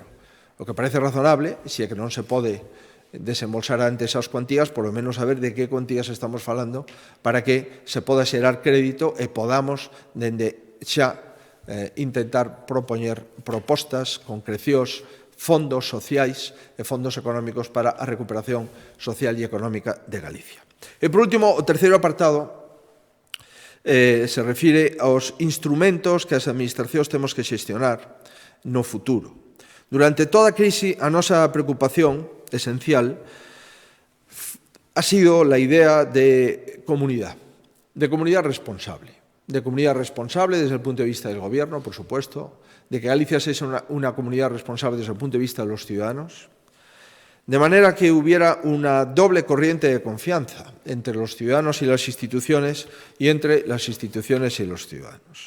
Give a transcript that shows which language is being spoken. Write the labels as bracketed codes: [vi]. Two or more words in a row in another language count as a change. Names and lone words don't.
[gl] O que parece razonable, se é que non se pode desembolsar antes as cuantías, [es] por lo menos [gl] saber de que cuantías estamos falando para que se poda xerar crédito e podamos, dende xa, intentar propoñer propostas, concrecións, fondos sociais e fondos económicos para a recuperación social e económica de Galicia. E, por último, o terceiro apartado se refire aos instrumentos que as administracións temos que xestionar no futuro. Durante toda a crise, a nosa preocupación esencial [es] ha sido la idea de comunidad responsable. De comunidad responsable desde el punto de vista del Gobierno, por supuesto, de que Galicia sea una comunidad responsable desde el punto de vista de los ciudadanos, de manera que hubiera una doble corriente de confianza entre los ciudadanos y las instituciones y entre las instituciones y los ciudadanos.